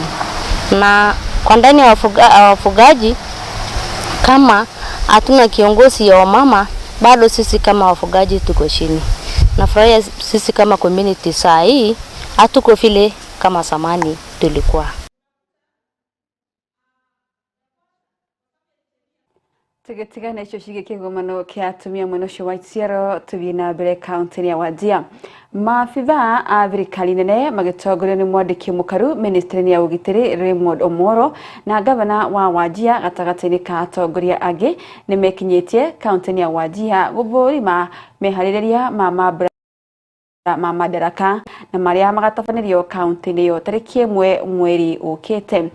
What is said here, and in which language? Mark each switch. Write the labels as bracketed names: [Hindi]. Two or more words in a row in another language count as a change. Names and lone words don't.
[Swahili] Na kwa ndani ya wafugaji kama hatuna kiongozi ya wamama, bado sisi kama wafugaji tuko chini. Nafurahia sisi kama community saa hii hatuko vile kama zamani tulikuwa. [Kikuyu] Tiga na icio cige kigomano kia atumia mwena cio wa Isiolo tuthie na mbere kaunti ya Wajir. Maabitha a thirikari nene magitongorio ni mwandiki mukaru ministry ya ugitiri Raymond Omoro na gavana wa Wajir gatagati-ini ka atongoria angi ni mekinyitie kaunti ya Wajir guthurima mehaririria ma madaraka na maria magatafanirio kaunti niyo tariki 1 mweri ukite.